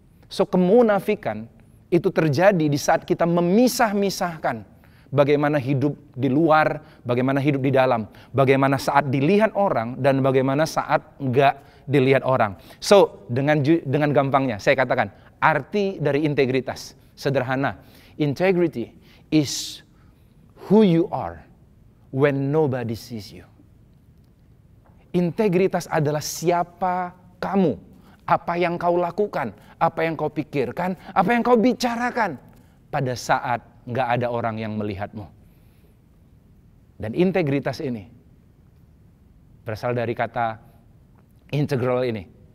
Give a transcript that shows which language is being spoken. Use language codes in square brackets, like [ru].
[id] So kemunafikan itu terjadi di saat kita memisah-misahkan bagaimana hidup di luar, bagaimana hidup di dalam, bagaimana saat dilihat orang dan bagaimana saat enggak dilihat orang. So dengan gampangnya saya katakan arti dari integritas sederhana. [en] Integrity is who you are when nobody sees you. [id] Integritas adalah siapa kamu, apa yang kau lakukan, apa yang kau pikirkan, apa yang kau bicarakan pada saat nggak ada orang yang melihatmu. Dan integritas ini berasal dari kata integral ini.